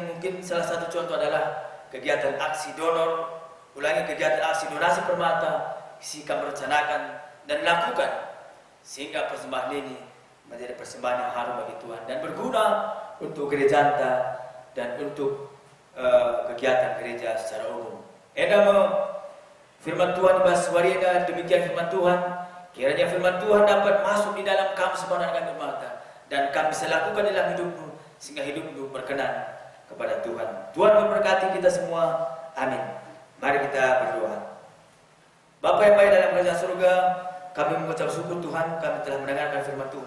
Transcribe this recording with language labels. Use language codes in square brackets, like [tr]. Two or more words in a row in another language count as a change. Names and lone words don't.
[id] Mungkin salah satu contoh adalah kegiatan aksi donor, ulangi kegiatan aksi donasi permata, isi kami rencanakan dan lakukan sehingga persembahan ini menjadi persembahan yang harum bagi Tuhan dan berguna untuk gereja Anta dan untuk kegiatan gereja secara umum. [btx] Edama firman Tuhan ibas warina, [id] demikian firman Tuhan. Kiranya firman Tuhan dapat masuk di dalam kami semua kami permata dan kami bisa lakukan dalam hidupmu sehingga hidupmu berkenan kepada Tuhan. Tuhan memberkati kita semua. Amin. Mari kita berdoa. Bapa yang baik dalam kerajaan surga, kami mengucap syukur Tuhan, kami telah mendengarkan firman Tuhan.